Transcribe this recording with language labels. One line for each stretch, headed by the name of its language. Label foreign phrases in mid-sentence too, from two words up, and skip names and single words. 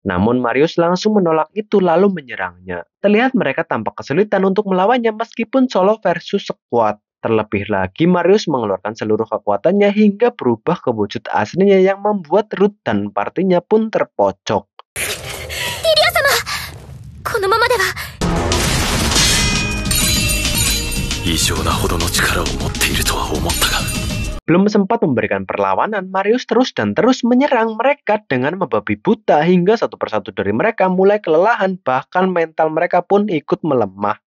Indonesian: Namun Marius langsung menolak itu lalu menyerangnya. Terlihat mereka tampak kesulitan untuk melawannya meskipun
English: solo versus squad.
Indonesian: Terlebih lagi Marius mengeluarkan seluruh kekuatannya hingga berubah ke wujud aslinya yang membuat Ruth dan partinya pun terpojok. Lilia-sama!
Japanese: このままでは
Indonesian: Belum sempat memberikan perlawanan, Marius terus dan terus menyerang mereka dengan membabi buta hingga satu persatu dari mereka mulai kelelahan, bahkan mental mereka pun ikut melemah.